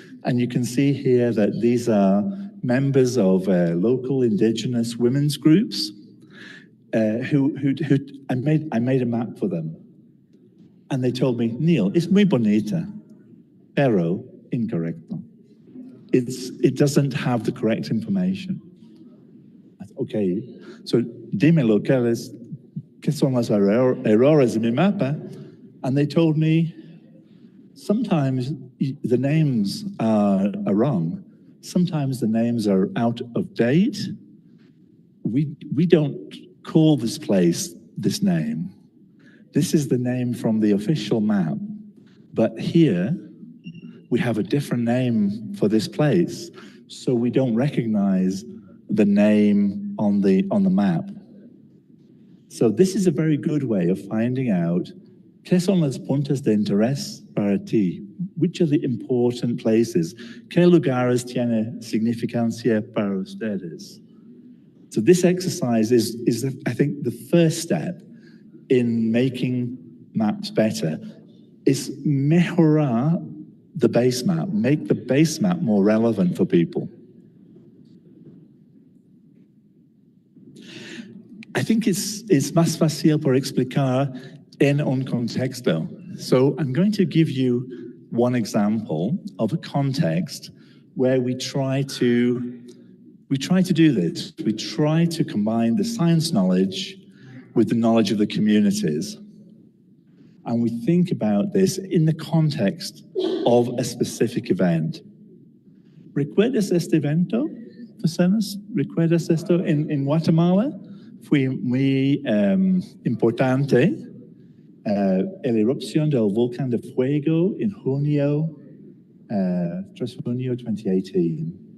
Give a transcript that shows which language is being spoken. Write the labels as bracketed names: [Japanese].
[English] And you can see here that these are members of local indigenous women's groups who I made a map for them. And they told me, Neil, it's muy bonita, pero incorrecto. It doesn't have the correct information. [Spanish] Okay, so dímelo, ¿qué son los errores en mi mapa? [English] And they told me, sometimes the names are wrong. Sometimes the names are out of date. We don't call this place this name. This is the name from the official map. But here, we have a different name for this place, so we don't recognize the name on the map. So this is a very good way of finding out ¿qué son los puntos de interés para ti? Which are the important places? [Spanish] ¿Qué lugares tiene significancia para ustedes? [English] So this exercise is I think, the first step in making maps better. Is mejorar the base map, make the base map more relevant for people. [Spanish] I think it's más fácil por explicar en un contexto. [English] So I'm going to give you one example of a context where we try to do this. We try to combine the science knowledge with the knowledge of the communities. And we think about this in the context of a specific event. [Spanish] ¿Recuerdas este evento, personas? ¿Recuerdas esto? En Guatemala fue muy importante la erupción del volcán de fuego en junio 3 de junio 2018.